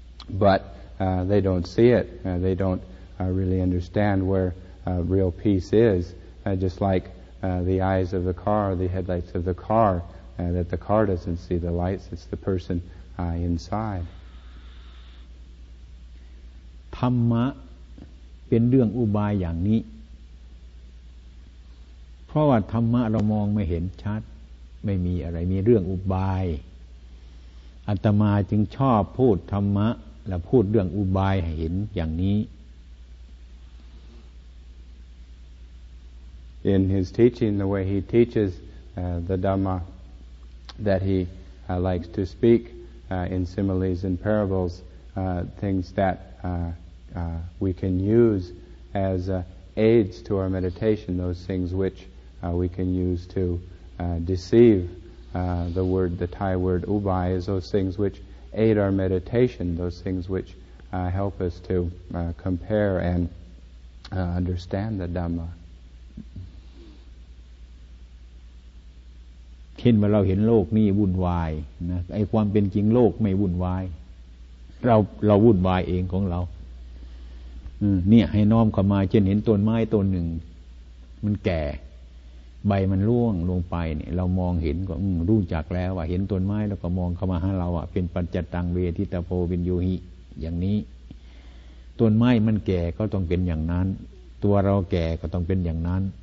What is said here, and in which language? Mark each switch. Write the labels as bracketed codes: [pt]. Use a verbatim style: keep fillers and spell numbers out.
[en] But uh, they don't see it. Uh, they don't uh, really understand where uh, real peace is. Uh, just like uh, the eyes of the car, the headlights of the car, uh, that the car doesn't see the lights. It's the person uh, inside. [th] ธรรมะเป็นเรื่องอุบายอย่างนี้เพราะว่าธรรมะเรามองไม่เห็นชัดไม่มีอะไรมีเรื่องอุบายอาตมาจึงชอบพูดธรรมะและพูดเรื่องอุบายให้เห็นอย่างนี้ [en] In his teaching, the way he teaches uh, the Dhamma that he uh, likes to speak uh, in similes and parables, uh, things that uh, uh, we can use as uh, aids to our meditation, those things which Uh, we can use to uh, deceive. Uh, the word, the Thai word "ubai," is those things which aid our meditation, those things which uh, help us to uh, compare and uh, understand the Dhamma. [th] เช่นว่าเราเห็นโลกนี่วุ่นวายนะไอ้ความเป็นจริงโลกไม่วุ่นวายเราเราวุ่นวายเองของเราเนี่ยให้น้อมเข้ามาเช่นเห็นต้นไม้ต้นหนึ่งมันแก่ใบมันร่วงลงไปเนี่ยเรามองเห็นก็รู้จักแล้วว่าเห็นต้นไม้แล้วก็มองเข้ามาหาเราอ่ะเป็น [pi] ปัจจตังเวทิตาโพวินโยหิ [th] อย่างนี้ต้นไม้มันแก่ก็ต้องเป็นอย่างนั้นตัวเราแก่ก็ต้องเป็นอย่างนั้น